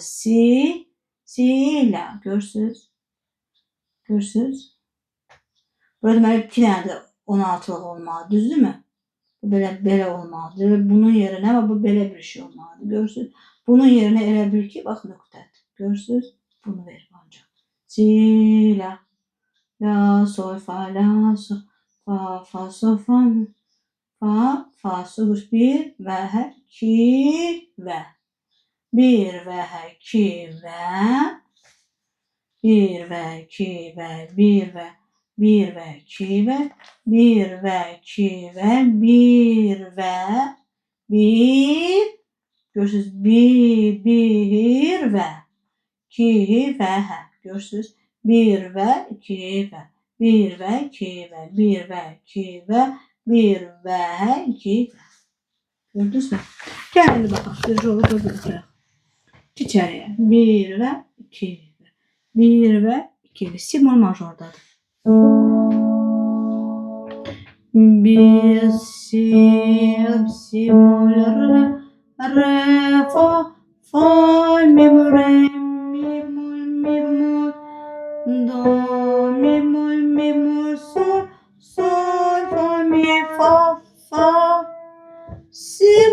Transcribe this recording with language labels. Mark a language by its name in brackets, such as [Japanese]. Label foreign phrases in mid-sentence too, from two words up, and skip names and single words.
[Azerbaijani] Si ilə. Görürsünüz? Görürsünüz? Burada deməli 2 dənə də 16-lıq olmalı, düzdürmü? Bu belə olmalıdır. Bunun yerinə bu belə bir şey olmalıdır. Görürsünüz? Bunun yerinə elə bil ki, bax nöqtədir. Görürsünüz? Bunu verir ancaq. Si, la, la, sol, fa, la, sol, fa, sol, fa, sol, 1 və 2 və 1 və 2 və 1 və 2 və 1 və 1 və 2 və 1 və 2 və 1 və 1. Görürsünüz, 1 və 2 və hə. Görürsünüz, 1 və 2 və 1 və 2 və 1 və 2 və 1 və 2 və. Gördünüzmü? Gəlin baxaq, düz yolu da götürək. İçəriyə 1 və 2 və 1 və 2 və si bemol majordadır. 1 si bemol re fa mi bemol re mi bemol do mi bemol sol fa mi fa si